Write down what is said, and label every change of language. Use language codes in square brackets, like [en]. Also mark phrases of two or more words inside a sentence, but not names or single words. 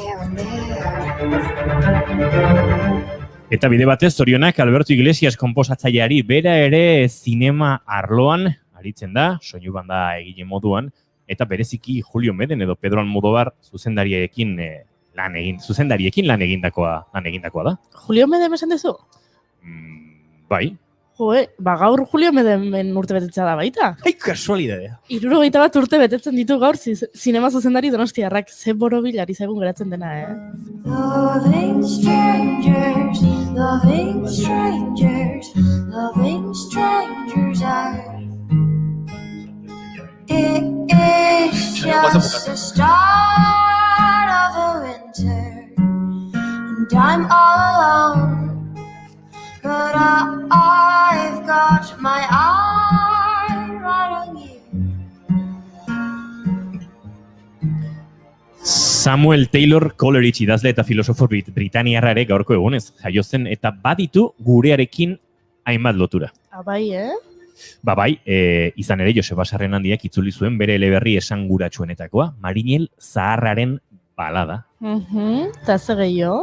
[eu] Eta bide batez, zorionak Alberto Iglesias konposatzaileari bera ere zinema arloan aritzen da, soinu banda egile moduan, eta bereziki Julio Meden edo Pedro Almodóvar zuzendariekin lan egindakoa da. Julio Meden esan dezu? Bai. Joe, gaur Julio Meden urte betetza da baita. Ai, kasualidadea. 71 urte betetzen ditu gaur zinema zuzendari Donostiarrak, ze borobilari zaigun geratzen dena, [en] Loving strangers are. It's just the start of a winter, and I'm all alone. But I've got my eye right on you. [eu] Samuel Taylor Coleridge idazle eta filosofo britaniarra ere gaurko egunez jaio zen eta baditu gurearekin hainbat lotura. Bai, Bai, izan ere Joseba Sarrenandiak itzuli zuen bere eleberri esanguratsuenetakoa, Marinel Zaharraren balada. Eta ze gehiago?